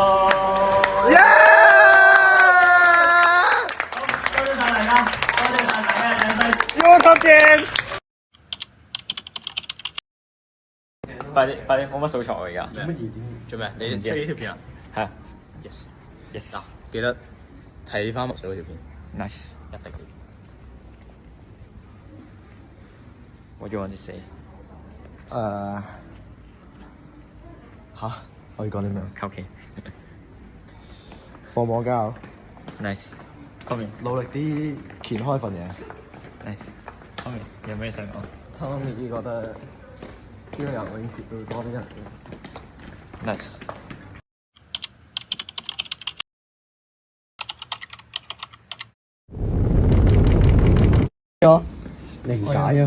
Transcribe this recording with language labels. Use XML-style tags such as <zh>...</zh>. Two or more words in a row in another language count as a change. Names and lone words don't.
<yue>好，多謝晒大家，多謝晒大家嘅掌聲。 YouTube 見。快啲，冇乜素材喎而家。做咩？你出呢條片啊？係啊 Yes。嗱，記得睇翻墨水嗰條片。，nice。一定要。</yue> <en>What do you want to say？</en> <yue>嚇？可以講啲咩？求其。放網交。</yue> <en>nice。Come in。</en> <yue>努力啲填開份嘢。</yue> <en>nice。Come in。</en> <yue>有咩想講 Tommy 覺得呢個人永遠會多啲人嘅。？nice。你唔解啊嘛？</yue>